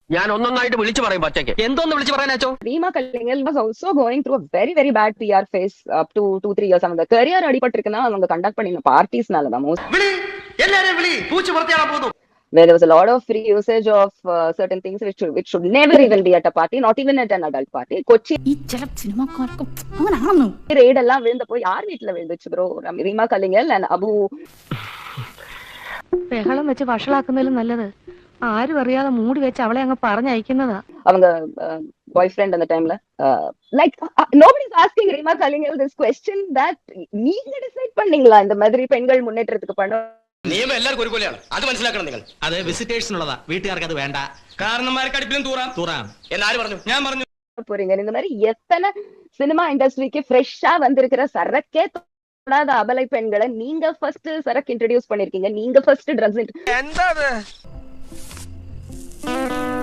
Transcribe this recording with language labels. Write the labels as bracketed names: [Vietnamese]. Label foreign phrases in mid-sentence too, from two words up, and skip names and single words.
[Malayalam] ഞാൻ ഒന്നൊന്നായിട്ട് വിളിച്ചു പറയും പച്ചയ്ക്ക്. എന്തോന്ന് വിളിച്ചു പറയാനാച്ചോ? [English] Reema Kallingal was also going through a very, very bad PR phase up to 2-3 years. [Tamil] அவங்க career அடிபட்டிருக்குன்னா அவங்க கண்டக்ட் பண்ணின பார்ட்டிஸ்னால தான் most. [English] Where there was a lot of free usage of certain things which should never even be at a party, not even at an adult party. [Tamil] Kochi raid எல்லாம் விழுந்தப்போ யார் வீட்டுல விழுந்துச்சு ப்ரோ? [English] Reema Kallingal and Abu. [Malayalam] ബഹളം വെച്ച് വഷളാക്കുന്നതിലും നല്ലത് ആരും അറിയാതെ മൂടി വെച്ച് അവളെ അങ്ങ് പറഞ്ഞയക്കുന്നതാ. [Tamil] அவங்க boyfriend அந்த டைம்ல [English] like nobody is asking Reema Kallingal this question that [Tamil] நீங்க டிசைட் பண்ணீங்களா இந்த மாதிரி பெண்கள் முன்னேற்றத்துக்கு பண்ண [Malayalam] നിയമം എല്ലാവർക്കും ഒരുപോലെയാണ്, അത് മനസ്സിലാക്കണം നിങ്ങൾ. അത് വിസിറ്റേഴ്സിനുള്ളതാ, വീട്ടുകാർക്ക് അത് വേണ്ട. കാരണന്മാർക്ക് അടുപ്പിലും തൂറാം എന്നാര് പറഞ്ഞു? ഞാൻ പറഞ്ഞു. [Tamil] போறீங்க இந்த மாதிரி எத்தனை சினிமா இண்டஸ்ட்ரிக்கு ஃப்ரெஷ்ஷா வந்திருக்கிற சரக்கே தொடாத அபலை பெண்களை நீங்க ஃபர்ஸ்ட் சரக்கு இன்ட்ரோடியூஸ் பண்ணிருக்கீங்க, நீங்க [English] first drugs